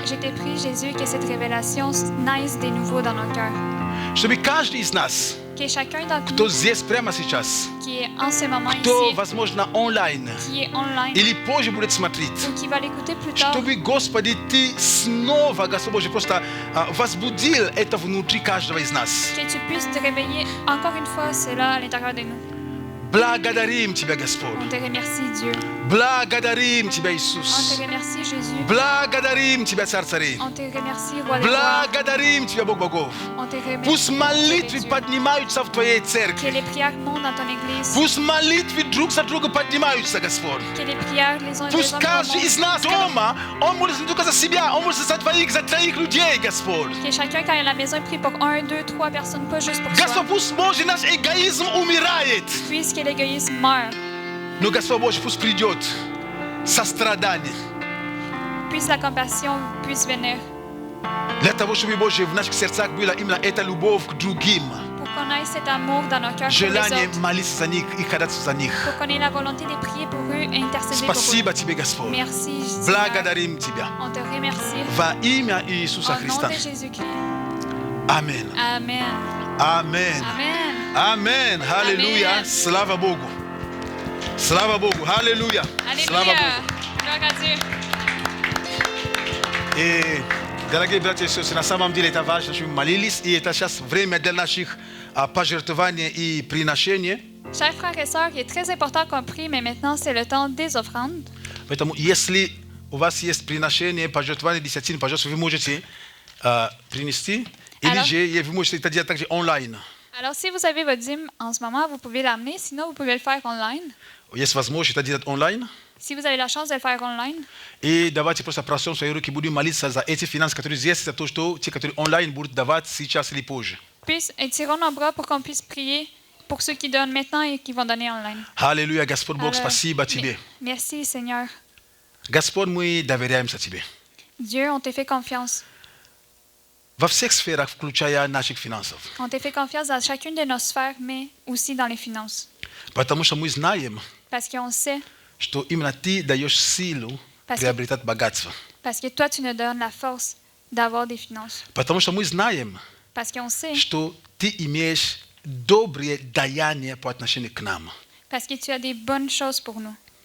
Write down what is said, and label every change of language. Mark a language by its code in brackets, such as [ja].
[fr] Je te prie, Jésus, que cette révélation naisse de nouveau dans nos cœurs. [ru] Чтобы каждый из нас, [fr] Que chacun d'entre [ru] кто [fr] nous [ru] здесь прямо сейчас, [fr] qui est en ce moment [ru] кто, [fr] ici, [ru] возможно, онлайн [fr] qui est online [ru] или позже будет смотреть, [fr] ou qui va l'écouter plus tard, [ru] чтобы, Господи, Ты снова, Господь Божий, просто возбудил это внутри каждого из нас. [fr] que tu puisses te réveiller encore une fois cela à l'intérieur de nous. [ru] Благодарим Тебя, Господь. [fr] On te remercie, Dieu. [ru] Благодарим Тебя, [fr] On [ru] Иисус. [fr] te remercie, Jésus. [ru] Благодарим Тебя, Царь царей. [fr] On te remercie, Roi des rois. [ru] Благодарим Тебя, Бог богов. [fr] On te remercie. [ru] Пусть молитвы [fr] Dieu. [ru] поднимаются в Твоей [fr] Que [ru] церкви. [fr] les prières montent dans ton église. [ru] Пусть молитвы друг за друга поднимаются, Господь. [fr] Que les prières les uns et les [ru] Пусть [fr] autres [ru] каждый [fr] montent. [ru] из нас дома, он молится не только за себя, он молится за Твоих, за Твоих людей, Господь. [fr] Que chacun, quand il est à la maison, il prie pour 1, 2, 3 personnes, pas juste pour soi. [ru] Господь, пусть, Боже, наш эгоизм умирает. [fr] Puisque l'égoïsme meurt. [ru] Но, Господь Боже, пусть придет сострадание. [fr] Puisse la compassion puisse venir. [ru] Для того, чтобы, Боже, в наших сердцах была именно эта любовь к другим. [fr] Pour qu'on ait cet amour dans nos cœurs pour les [ru] Желание [fr] autres. [ru] молиться за них и ходатайствовать за них. [fr] Pour qu'on ait la volonté de prier pour eux et intercéder pour eux. [ru] Спасибо Тебе, Господь. [fr] Merci, Seigneur. [ru] Благодарим Тебя. [fr] On te remercie. [ru] Во имя Иисуса [fr] Au nom [ru] Христа. [fr] de Jésus-Christ. [ru] Аминь. [fr] Amen. [ru] Аминь. [fr] Amen. [ru] Аминь. Аллилуйя. [fr] Amen. [ru] Слава Богу. Слава Богу. Аллилуйя. Слава [fr] Alléluia. [ru] Богу. [fr] Gloire à Dieu. [ru] И, дорогие братья и сестры, на самом деле это важно, чтобы мы молились, и это сейчас время для наших пожертвований и приношений. [fr] Chers frères et sœurs, il est très important qu'on prie, mais maintenant c'est le temps des offrandes. [ru] Поэтому, если у вас есть приношение, пожертвование, десятины, пожалуйста, вы можете принести, или [fr] Alors? [ru] же вы можете это делать также онлайн. [fr] Alors, si vous avez votre dîme en ce moment, vous pouvez l'amener. Sinon, vous pouvez le faire online. [ru] Есть возможность это делать онлайн. [fr] Si vous avez la chance de le faire online. [ru] И давайте просто просим свои руки, будем молиться за эти финансы, которые здесь, за то, что те, которые онлайн будут давать сейчас или позже. [fr] Puis, étirons nos bras pour qu'on puisse prier pour ceux qui donnent maintenant et qui vont donner online. [ru] Аллилуйя, Господь Бог, спасибо Тебе. [fr] Merci, Seigneur. [ru] Господь, мы доверяемся Тебе. [fr] Dieu, on te fait confiance. [ru] Во всех сферах, включая наших финансов. [fr] On te fait confiance dans chacune de nos sphères, mais aussi dans les finances. [ru] Потому что мы знаем, [fr] Parce qu'on sait, [ru] что именно Ты даешь силу [fr] Parce que- [ru] приобретать богатство. [fr] parce que toi, tu nous donnes la force d'avoir des finances. [ru] Потому что мы знаем, [fr] Parce qu'on sait, [ru] что Ты имеешь добрые даяния по отношению к нам. [fr] parce que tu as des bonnes choses pour nous.